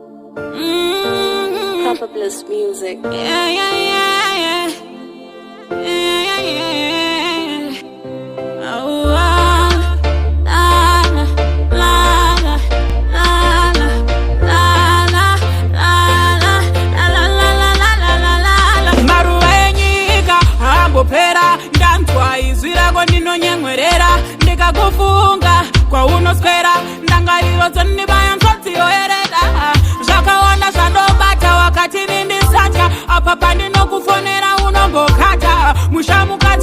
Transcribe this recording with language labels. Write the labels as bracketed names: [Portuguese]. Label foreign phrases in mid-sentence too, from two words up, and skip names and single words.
[English] Papa Bliss music. Yeah, yeah, yeah, yeah. Yeah, yeah, yeah. Oh, la, la, la, la, la, la, la, la, la, la. [Shona] Maruenyika ambopera ndantwa izwirako ndinonyemwerera ndikakufunga kwa unoswera ndangariro dzonibaya nzodzi yoerera zvakaona zvandobata wakati nindisacha apa pandinokufonera unombokata mushamukadzi